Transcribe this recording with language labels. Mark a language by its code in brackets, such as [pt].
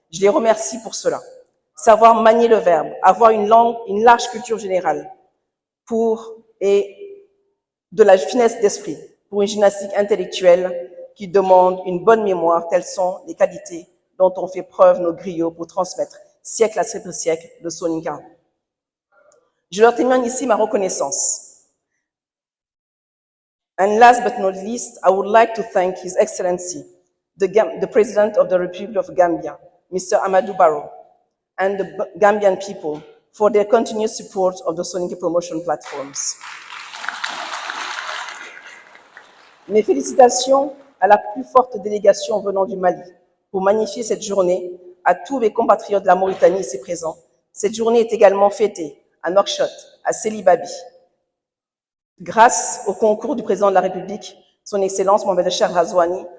[fr] Je les remercie pour cela. Savoir manier le verbe, avoir une langue, une large culture générale et de la finesse d'esprit pour une gymnastique intellectuelle qui demande une bonne mémoire, telles sont les qualités dont ont fait preuve nos griots pour transmettre siècle après siècle le soninké. Je leur témoigne ici ma reconnaissance. [en] And last but not least, I would like to thank His Excellency, the President of the Republic of Gambia, Mr. Amadou Barrow, and the Gambian people for their continued support of the soninké promotion platforms. [fr] Mes félicitations à la plus forte délégation venant du Mali pour magnifier cette journée, à tous mes compatriotes de la Mauritanie ici présents. Cette journée est également fêtée à Nouakchott, à Sélibabi, grâce au concours du président de la République, son Excellence Mohamed Cheikh Razouani,